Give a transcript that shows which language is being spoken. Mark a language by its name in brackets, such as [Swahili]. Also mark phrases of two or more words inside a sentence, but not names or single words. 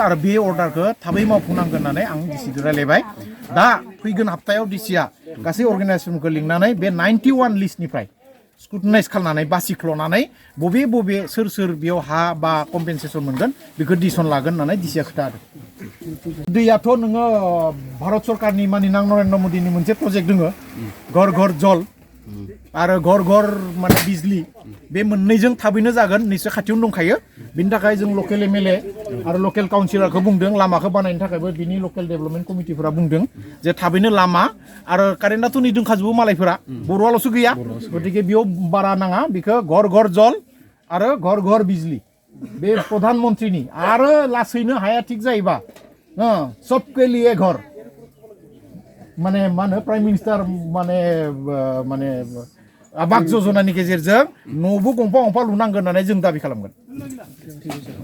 [Bodo] आरो बे अर्डारखौ थाबै मावफुंनांगोन होननानै आं डिसिजों रायलायबाय दा फैगोन हप्तायाव डिसिआ गासै अर्गानाइजेसनखौ लिंनानै बे 91 लिस्टनिफ्राय स्क्रुटिनाइज खालामनानै बासिख्ल'नानै बबे बबे सोर बेयाव हा बा कम्पेनसेसन मोनगोन बेखौ डिसिसन लागोन होननानै डिसिया खोथा आरो दैयाथ' नोङो भारत सरकारनि मानिनां नरेन्द्र मदिनि मोनसे प्रजेक्ट दोङो घर घर जल आरो घर घर माने बिजली बे मोननैजों थाबैनो जागोन निश्चय खाथियावनो दंखायो बिनि थाखाय जों [English] local MLA [Bodo] आरो लकेल काउन्सिलरखौ बुंदों लामाखौ बानायनो थाखायबो बिनि [English] local development [Bodo] कमिटिफोरा बुंदों जे थाबैनो लामा आरो कारेन्टआथ' नै दोंखाजोबो मालायफोरा बर'आल'सो गैया गतिके बेयाव बारा नाङा बेखौ घर घर जल आरो घर घर बिजली बे प्रधान मन्त्रिनि आरो लासैनो हाया थिग जायोबा [Hindi] सबके लिए घर [Bodo] माने मा होनो [English] prime minister [Bodo] माने आबास योजनानि गेजेरजों न'बो गंफा गंफा लुनांगोन होननानै जों दाबि खालामगोन